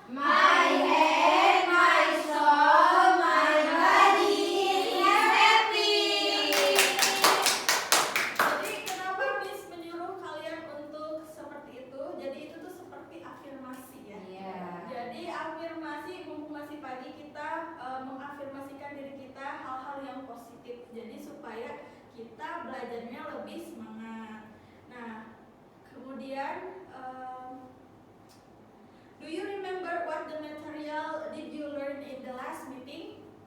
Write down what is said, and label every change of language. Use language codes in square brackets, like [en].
[en] My head, my soul, my body is happy. [id] Jadi kenapa Miss menyuruh kalian untuk seperti itu? Jadi itu tuh seperti afirmasi ya. Iya. Jadi afirmasi, mumpung masih pagi, kita mengafirmasikan diri kita hal-hal yang positif. Jadi supaya kita belajarnya lebih semangat. Nah, kemudian [en] do you remember what the material did you learn in the last meeting?